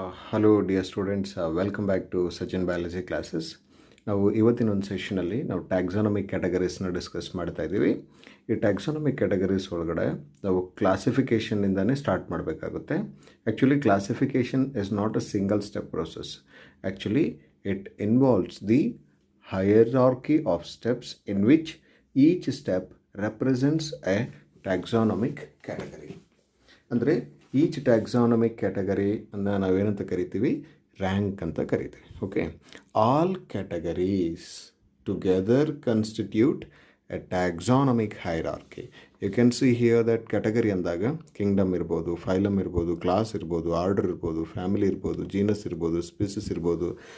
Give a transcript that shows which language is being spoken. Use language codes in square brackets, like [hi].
[en] Hello dear students, welcome back to Sachin biology classes. [kn] ನಾವು ಇವತ್ತಿನ ಒಂದು ಸೆಷನಲ್ಲಿ ನಾವು ಟ್ಯಾಕ್ಸಾನಮಿಕ್ ಕ್ಯಾಟಗರೀಸ್ನ ಡಿಸ್ಕಸ್ ಮಾಡ್ತಾ ಇದ್ದೀವಿ. ಈ ಟ್ಯಾಕ್ಸಾನಮಿಕ್ ಕ್ಯಾಟಗರೀಸ್ ಒಳಗಡೆ ನಾವು ಕ್ಲಾಸಿಫಿಕೇಷನ್ನಿಂದನೇ ಸ್ಟಾರ್ಟ್ ಮಾಡಬೇಕಾಗುತ್ತೆ. [en] Actually classification is not a single step process. Actually it involves the hierarchy of steps in which each step represents a taxonomic category. [kn] ಅಂದರೆ ಈಚ್ ಟ್ಯಾಕ್ಸಾನಮಿಕ್ ಕ್ಯಾಟಗರಿ ಅನ್ನು ನಾವೇನಂತ ಕರಿತೀವಿ? ರ್ಯಾಂಕ್ ಅಂತ ಕರಿತೀವಿ. [en] Okay, all categories together constitute a taxonomic hierarchy. You can see here that [kn] category ಅಂದಾಗ Kingdom ಇರ್ಬೋದು, phylum ಇರ್ಬೋದು, class ಇರ್ಬೋದು, ಆರ್ಡರ್ ಇರ್ಬೋದು, ಫ್ಯಾಮಿಲಿ ಇರ್ಬೋದು, ಜೀನಸ್ ಇರ್ಬೋದು, ಸ್ಪೀಸಿಸ್ ಇರ್ಬೋದು.